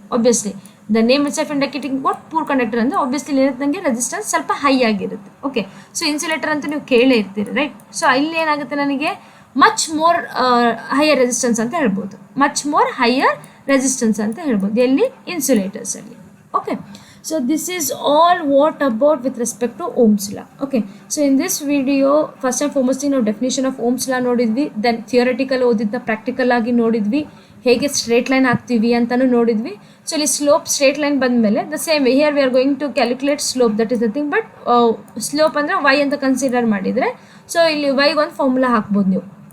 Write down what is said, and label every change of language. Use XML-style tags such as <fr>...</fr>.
<kn>Obviously</kn> <en>the name itself indicating what,</en> <kn>poor conductor ಅಂದರೆ obviously ಏನಿರುತ್ತೆ, ನನಗೆ resistance ಸ್ವಲ್ಪ ಹೈ ಆಗಿರುತ್ತೆ. ಓಕೆ. ಸೊ ಇನ್ಸುಲೇಟರ್ ಅಂತ ನೀವು ಕೇಳೇ ಇರ್ತೀರಿ, ರೈಟ್? ಸೊ ಇಲ್ಲಿ ಏನಾಗುತ್ತೆ, ನನಗೆ</kn> <en>much more higher resistance</en> <kn>ಅಂತ ಹೇಳ್ಬೋದು, ಮಚ್ ಮೋರ್ ಹೈಯರ್ ರೆಸಿಸ್ಟೆನ್ಸ್ ಅಂತ ಹೇಳ್ಬೋದು. ಎಲ್ಲಿ? ಇನ್ಸುಲೇಟರ್ಸಲ್ಲಿ. Okay.</kn> <en>So this is all what about with respect to Ohm's law. Okay, so in this video first and foremost</en> <kn>ನಾವು ಡೆಫಿನೇಷನ್ ಆಫ್ ಓಮ್ಸ್ ಲಾ ನೋಡಿದ್ವಿ, then theoretical ಓದಿದ್ದ practical ಆಗಿ ನೋಡಿದ್ವಿ, ಹೇಗೆ straight line ಹಾಕ್ತೀವಿ ಅಂತಲೂ ನೋಡಿದ್ವಿ. ಸೊ ಇಲ್ಲಿ ಸ್ಲೋಪ್ ಸ್ಟ್ರೇಟ್ ಲೈನ್ ಬಂದಮೇಲೆ</kn> <en>the same way here we are going to calculate slope, that is nothing but slope</en> <kn>ಅಂದರೆ ವೈ ಅಂತ ಕನ್ಸಿಡರ್ ಮಾಡಿದರೆ ಸೊ ಇಲ್ಲಿ ವೈಗೆ ಒಂದು ಫಾರ್ಮುಲಾ ಹಾಕ್ಬೋದು ನೀವು.</kn>